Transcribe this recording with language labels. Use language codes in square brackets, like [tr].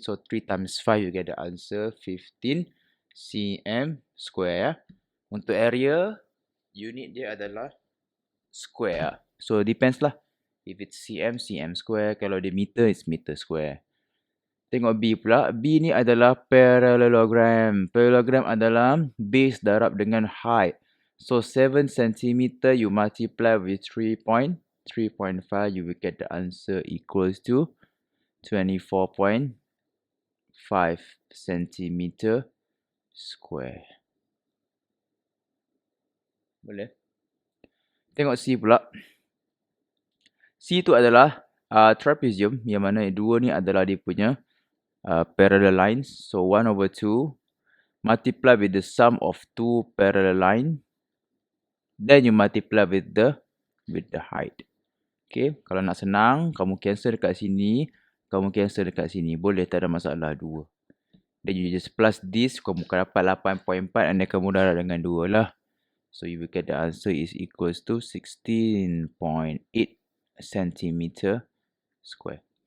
[en] So, 3 times 5, you get the answer 15 cm square. [ms] Untuk area, unit dia adalah square. [en] So, depends lah. If it's cm, cm square. [ms] Kalau dia meter, [en] it's meter square. [ms] Tengok B pula. B ni adalah parallelogram. Parallelogram adalah base darab dengan height. [en] So, 7 cm you multiply with 3.5, you will get the answer equals to 24.5 cm square. [ms] Boleh? Tengok C pula. C tu adalah trapezium, yang mana dua ni adalah dia punya parallel lines. [en] So, 1/2 multiply with the sum of two parallel line. Then you multiply with the height. Okay, [ms] kalau nak senang, kamu cancel dekat sini. kamu cancel dekat sini. Boleh, tak ada masalah 2. [en] Then you just plus this, [ms] kamu akan dapat 8.4 [en] and then [ms] kamu darab dengan 2 lah. [en] So you will get the answer is equals to 16.8 cm square.